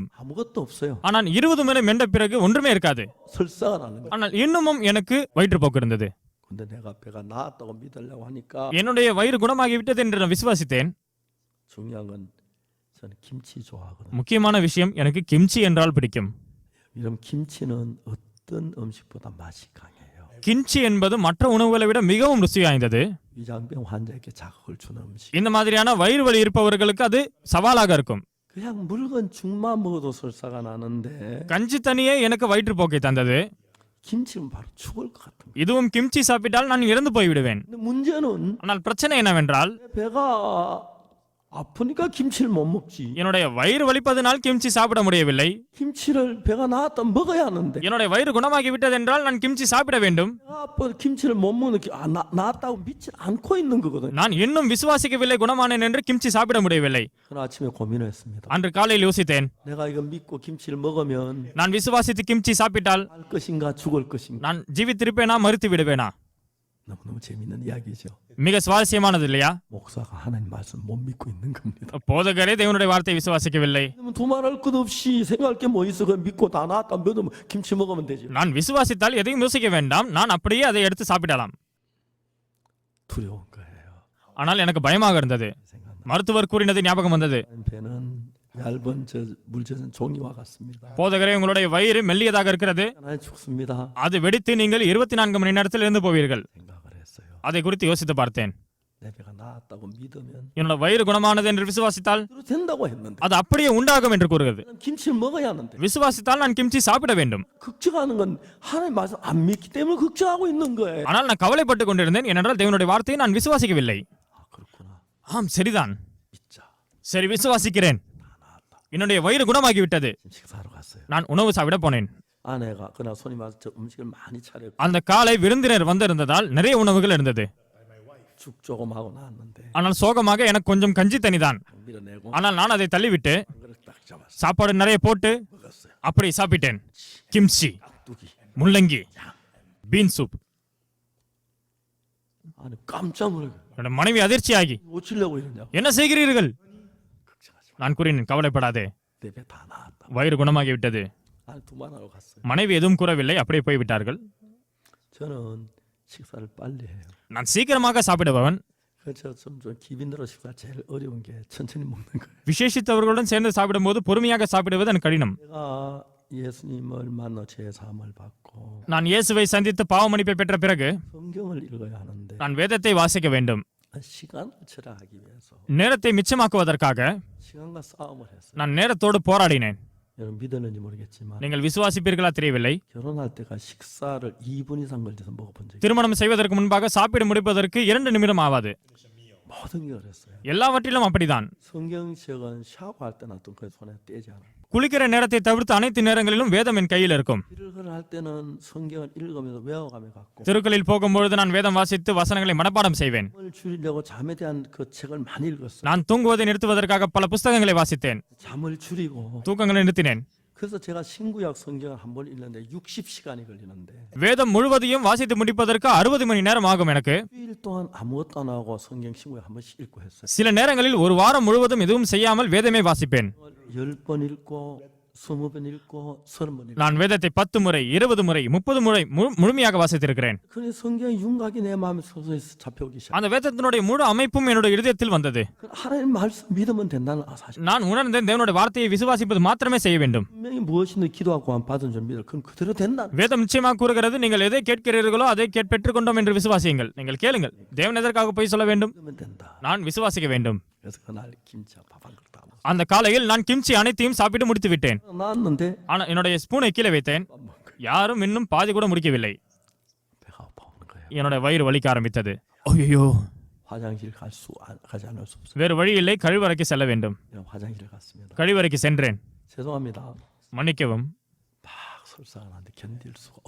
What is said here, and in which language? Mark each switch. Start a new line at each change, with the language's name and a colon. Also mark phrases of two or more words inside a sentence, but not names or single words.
Korean: 아무것도 없어요.
Tamil: ஆனால் 20 முறை மென்ற பிறகு ஒன்றுமே இருக்காது.
Korean: 설사가 나는 거예요.
Tamil: ஆனால் இன்னமும் எனக்கு வயிற்றுப்போக்கு இருந்தது.
Korean: 근데 내가 배가 나았다고 믿으려고 하니까
Tamil: என்னுடைய வயிறு குணமாகி விட்டது என்று நான் விசுவாசித்தேன்.
Korean: 중요한 건 저는 김치 좋아하거든요.
Tamil: முக்கியமான விஷயம், எனக்கு கிம்ச்சி என்றால் பிடிக்கும்.
Korean: 이런 김치는 어떤 음식보다 맛이 강해요.
Tamil: கிம்ச்சி என்பது மற்ற உணவுகளை விட மிகவும் ருசி வாய்ந்தது.
Korean: 위장병 환자에게 자극을 주는 음식.
Tamil: இந்த மாதிரியான வயிறு வலி இருப்பவர்களுக்கு அது சவாலாக இருக்கும்.
Korean: 그냥 묽은 죽만 먹어도 설사가 나는데
Tamil: கஞ்சி தண்ணியே எனக்கு வயிற்றுப்போக்கை தந்தது.
Korean: 김치는 바로 죽을 것 같은 거예요.
Tamil: இதுவும் கிம்ச்சி சாப்பிட்டால் நான் இறந்து போய்விடுவேன்.
Korean: 근데 문제는
Tamil: ஆனால் பிரச்சனை என்னவென்றால்
Korean: 배가 아프니까 김치를 못 먹지.
Tamil: என்னுடைய வயிறு வலிப்பதனால் கிம்ச்சி சாப்பிட முடியவில்லை.
Korean: 김치를 배가 나았다면 먹어야 하는데
Tamil: என்னுடைய வயிறு குணமாகி விட்டது என்றால் நான் கிம்ச்சி சாப்பிட வேண்டும்.
Korean: 아빠 김치를 못 먹는 게 나았다고 믿지 않고 있는 거거든요.
Tamil: நான் இன்னும் விசுவாசிக்கவில்லை குணமானேன் என்று கிம்ச்சி சாப்பிட முடியவில்லை.
Korean: 그날 아침에 고민을 했습니다.
Tamil: அன்று காலையில் யோசித்தேன்,
Korean: 내가 이거 믿고 김치를 먹으면
Tamil: நான் விசுவாசித்து கிம்ச்சி சாப்பிட்டால்
Korean: 살 것인가 죽을 것인가.
Tamil: நான் ஜீவித்திருப்பேனா மறுத்து விடுவேனா?
Korean: 너무너무 재밌는 이야기죠.
Tamil: மிக சுவாரஸ்யமானது இல்லையா?
Korean: 목사가 하나님 말씀 못 믿고 있는 겁니다.
Tamil: போதகரே தேவனுடைய வார்த்தையை விசுவாசிக்கவில்லை.
Korean: 두말할 것 없이 생각할 게 뭐 있어? 그냥 믿고 다 나았다 믿으면 김치 먹으면 되지.
Tamil: நான் விசுவாசித்தால் எதையும் யோசிக்க வேண்டாம், நான் அப்படியே அதை எடுத்து சாப்பிடலாம்.
Korean: 두려운 거예요.
Tamil: ஆனால் எனக்கு பயமாக இருந்தது. மருத்துவர் கூறினது ஞாபகம் வந்தது.
Korean: 배는 얇은 물젖은 종이와 같습니다.
Tamil: போதகரே, உங்களுடைய வயிறு மெல்லியதாக இருக்கிறது,
Korean: 하나님 죽습니다.
Tamil: அது வெடித்து நீங்கள் 24 மணி நேரத்தில் இருந்து போவீர்கள்.
Korean: 생각을 했어요.
Tamil: அதை குறித்து யோசித்து பார்த்தேன்.
Korean: 내 배가 나았다고 믿으면
Tamil: என்னோட வயிறு குணமானது என்று விசுவாசித்தால்
Korean: 그대로 된다고 했는데
Tamil: அது அப்படியே உண்டாகும் என்று கூறுகிறது.
Korean: 나는 김치를 먹어야 하는데
Tamil: விசுவாசித்தால் நான் கிம்ச்சி சாப்பிட வேண்டும்.
Korean: 걱정하는 건 하나님 말씀 안 믿기 때문에 걱정하고 있는 거예요.
Tamil: ஆனால் நான் கவலைப்பட்டு கொண்டிருந்தேன், ஏனென்றால் தேவனுடைய வார்த்தையை நான் விசுவாசிக்கவில்லை.
Korean: 아 그렇구나.
Tamil: ஆம், சரிதான்,
Korean: 믿자.
Tamil: சரி விசுவாசிக்கிறேன். என்னுடைய வயிறு குணமாகிவிட்டது.
Korean: 지금 식사하러 갔어요.
Tamil: நான் உணவு சாப்பிட போனேன்.
Korean: 아내가 그날 손님 와서 저 음식을 많이 차렸고
Tamil: அந்த காலை விருந்தினர் வந்திருந்ததால் நிறைய உணவுகள் இருந்தது.
Korean: 죽 조금 하고 나왔는데
Tamil: ஆனால் சோகமாக எனக்கு கொஞ்சம் கஞ்சி தனிதான்.
Korean: 밀어내고
Tamil: ஆனால் நான் அதை தள்ளிவிட்டு
Korean: 한 그릇 딱 잡았어요.
Tamil: சாப்பாடு நிறைய போட்டு
Korean: 먹었어요.
Tamil: அப்படி சாப்பிட்டேன். கிம்ச்சி,
Korean: 뚝이
Tamil: முள்ளங்கி, பீன் சூப்.
Korean: 아니 깜짝 놀라요.
Tamil: என்னோட மனைவி அதிர்ச்சியாகி,
Korean: 어찌려고 이러냐고.
Tamil: என்ன செய்கிறீர்கள்?
Korean: 걱정하지 마.
Tamil: நான் கூறினேன், கவலைப்படாதே,
Korean: 내 배 다 나았다.
Tamil: வயிறு குணமாகிவிட்டது.
Korean: 아니 두만하러 갔어요.
Tamil: மனைவி எதுவும் கூறவில்லை, அப்படியே போய்விட்டார்கள்.
Korean: 저는 식사를 빨리 해요.
Tamil: நான் சீக்கிரமாக சாப்பிடுபவன்.
Korean: 그래서 좀 기빈으로 식사 제일 어려운 게 천천히 먹는 거예요.
Tamil: விசேஷித்தவர்களுடன் சேர்ந்து சாப்பிடும்போது பொறுமையாக சாப்பிடுவது எனக்கு கடினம்.
Korean: 내가 예수님을 만나 죄사함을 받고
Tamil: நான் இயேசுவை சந்தித்து பாவ மன்னிப்பை பெற்ற பிறகு
Korean: 성경을 읽어야 하는데
Tamil: நான் வேதத்தை வாசிக்க வேண்டும்.
Korean: 시간을 절약하기 위해서
Tamil: நேரத்தை மிச்சமாக்குவதற்காக
Korean: 시간과 싸움을 했어요.
Tamil: நான் நேரத்தோடு போராடினேன்.
Korean: 여러분 믿었는지 모르겠지만
Tamil: நீங்கள் விசுவாசிப்பீர்களா தெரியவில்லை,
Korean: 결혼할 때가 식사를 2분 이상 걸려서 먹어본 적이
Tamil: திருமணம் செய்வதற்கு முன்பாக சாப்பிட முடிப்பதற்கு 2 நிமிடம் ஆகாது.
Korean: 모든 게 그랬어요.
Tamil: எல்லாவற்றிலும் அப்படிதான்.
Korean: 성경책은 샤워할 때 놔둔 그 손에 떼지 않아요.
Tamil: குளிக்கிற நேரத்தை தவிர்த்து அனைத்து நேரங்களிலும் வேதம் என் கையில் இருக்கும்.
Korean: 일을 할 때는 성경을 읽으면서 외워가며 갖고
Tamil: தெருக்களில் போகும்பொழுது நான் வேதம் வாசித்து வசனங்களை மனப்பாடம் செய்வேன்.
Korean: 잠을 줄이려고 잠에 대한 그 책을 많이 읽었어요.
Tamil: நான் தூங்குவதை நிறுத்துவதற்காக பல புஸ்தகங்களை வாசித்தேன்.
Korean: 잠을 줄이고
Tamil: தூக்கங்களை நிறுத்தினேன்.
Korean: 그래서 제가 신구약 성경을 한 번 읽는데 60시간이 걸리는데
Tamil: வேதம் முழுவதையும் வாசித்து முடிப்பதற்கு 60 மணி நேரம் ஆகும் எனக்கு.
Korean: 일주일 동안 아무것도 안 하고 성경 신구약 한 번씩 읽고 했어요.
Tamil: சில நேரங்களில் ஒரு வாரம் முழுவதும் எதுவும் செய்யாமல் வேதமே வாசிப்பேன்.
Korean: 10번 읽고 20번 읽고 30번 읽고
Tamil: நான் வேதத்தை 10 முறை, 20 முறை, 30 முறை முழுமையாக வாசித்திருக்கிறேன்.
Korean: 그래 성경의 윤곽이 내 마음에 서서히 잡혀오기 시작.
Tamil: அந்த வேதத்தினுடைய முழு அமைப்பும் என்னுடைய இதயத்தில் வந்தது.
Korean: 하나님 말씀 믿으면 된다는 사실.
Tamil: நான் உணர்ந்தேன், தேவனுடைய வார்த்தையை விசுவாசிப்பது மாத்திரமே செய்ய வேண்டும்.
Korean: 분명히 무엇이든 기도하고 받은 줄 믿어. 그럼 그대로 된다.
Tamil: வேதம் நிச்சயமாக கூறுகிறது, நீங்கள் எதை கேட்கிறீர்களோ அதை பெற்றுக்கொண்டோம் என்று விசுவாசியுங்கள். நீங்கள் கேளுங்கள். தேவன் எதற்காக போய் சொல்ல வேண்டும்?
Korean: 그러면 된다.
Tamil: நான் விசுவாசிக்க வேண்டும்.
Korean: 그래서 그날 김치와 밥 한 그릇 다 먹었어요.
Tamil: அந்த காலையில் நான் கிம்ச்சி அனைத்தையும் சாப்பிட்டு முடித்து விட்டேன்.
Korean: 나왔는데
Tamil: ஆனால் என்னுடைய ஸ்பூனை கீழே வைத்தேன்.
Korean: 밥 먹은 거예요.
Tamil: யாரும் இன்னும் பாதி கூட முடிக்கவில்லை.
Korean: 배가 아파오는 거예요.
Tamil: என்னோட வயிறு வலிக்க ஆரம்பித்தது. ஐயோ,
Korean: 화장실 가지 않을 수 없어요.
Tamil: வேறு வழி இல்லை, கழிவறைக்கு செல்ல வேண்டும்.
Korean: 내가 화장실 갔습니다.
Tamil: கழிவறைக்கு சென்றேன்.
Korean: 죄송합니다.
Tamil: மன்னிக்கவும்,
Korean: 막 설사가 나는데 견딜 수가 없어.